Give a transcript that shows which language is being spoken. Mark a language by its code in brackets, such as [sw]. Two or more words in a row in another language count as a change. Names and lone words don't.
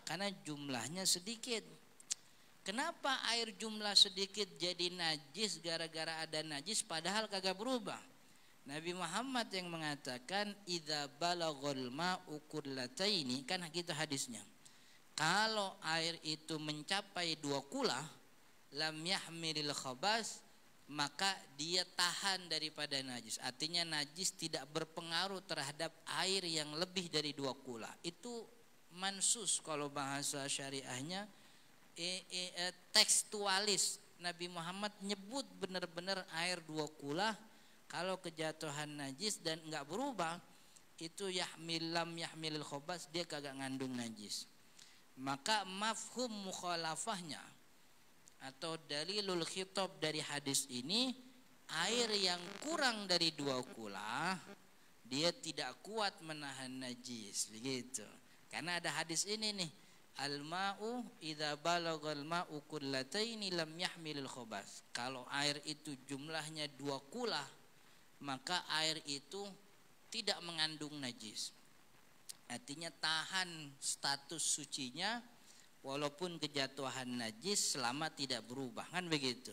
[id] Karena jumlahnya sedikit. Kenapa air jumlah sedikit jadi najis? Gara-gara ada najis padahal kagak berubah. Nabi Muhammad yang mengatakan [ar] إذا بلغ الماء قلتين, [id] kan gitu hadisnya. Kalau air itu mencapai 2 kula, [ar] لم يحمل الخبث, [id] maka dia tahan daripada najis. Artinya najis tidak berpengaruh terhadap air yang lebih dari 2 kula. Itu mansus kalau bahasa syariahnya, tekstualis. Nabi Muhammad nyebut benar-benar air 2 kula Kalau kejatuhan najis dan enggak berubah, itu [ar] لم يحمل الخبث, [id] dia kagak ngandung najis. Maka [ar] مفهوم مخالفته [id] atau [ar] دليل الخطاب [id] dari hadis ini, air yang kurang dari 2 kula dia tidak kuat menahan najis, begitu. Karena ada hadis ini nih, [ar] الماء إذا بلغ الماء قلتين لم يحمل الخبث. [id] Kalau air itu jumlahnya 2 kula, maka air itu tidak mengandung najis. Artinya tahan status sucinya walaupun kejatuhan najis selama tidak berubah, kan begitu.